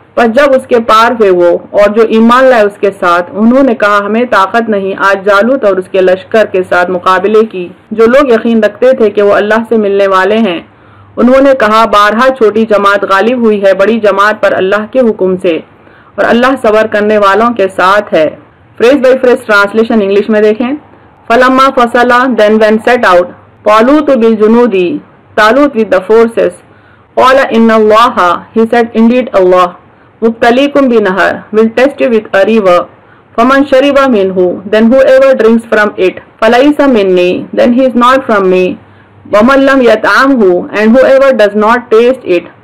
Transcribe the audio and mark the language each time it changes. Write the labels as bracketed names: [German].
[Urdu] پس جب اس کے پار ہوئے وہ اور جو ایمان لائے اس کے ساتھ انہوں نے کہا ہمیں طاقت نہیں آج جالوت اور اس کے لشکر کے ساتھ مقابلے کی. جو لوگ یقین رکھتے تھے کہ وہ اللہ سے ملنے والے ہیں انہوں نے کہا بارہا چھوٹی جماعت غالب ہوئی ہے بڑی جماعت پر اللہ کے حکم سے اور اللہ صبر کرنے والوں کے ساتھ ہے. [English] phrase by phrase translation [Urdu] English میں دیکھیں. [Arabic] فلما فصل [English] then when set out. طالوت [Arabic] بالجنودی [English] طالوت with the forces. [Arabic] قال ان اللہ [English] he said indeed Allah. [Arabic] مبتلیکم بنہر [English] will test you with a river. [Arabic] فمن شرب منہ [English] then whoever drinks from it. [Arabic] فلیس منی [English] then he is not from me. [Arabic] ومن لم یطعمہ [English] and whoever does not taste it.